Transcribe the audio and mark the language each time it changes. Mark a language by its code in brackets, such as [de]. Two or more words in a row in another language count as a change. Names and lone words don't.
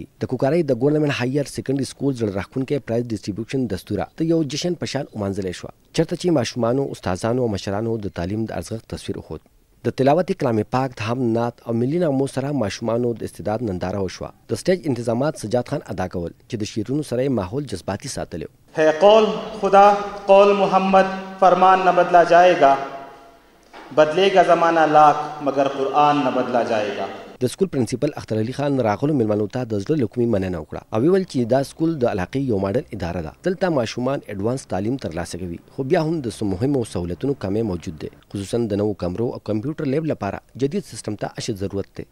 [ps] د کوکارۍ د ګورنمنټ هایر سیکنډري سکول زړه راښکونکی [en] prize distribution [ps] دستوره د یو جشن په شان ومانځلی شوه چېرته چې ماشومانو استادانو او مشرانو د تعلیم د ارزښت تصویر وښود. د تلاوت کلام پاک هم نعت او ملي نغمو سره ماشومانو د استعداد ننداره وشوه. د سټیج انتظامات سجاد خان ادا کول چې د شعرونو سره یې ماحول جذباتي ساتلی و. [ur] ہے قول خدا قول محمد فرمان نہ بدلا جائے گا بدلے گا زمانہ لاکھ مگر قرآن نہ بدلا جائے گا. [ps] د سکول پرنسپل اختر علي خان راغلو میلمنو ته د زړه له کومې مننه وکړه او ویل چې دا سکول د علاقې یو ماډل اداره ده. دلته ماشومان اډوانس تعلیم ترلاسه کوي خو بیا هم د څو مهمو سهولتونو کمی موجود دی خصوصا د نوو کمرو او [en] computer lab [ps] لپاره جدید سیستم ته اشد ضرورت دی.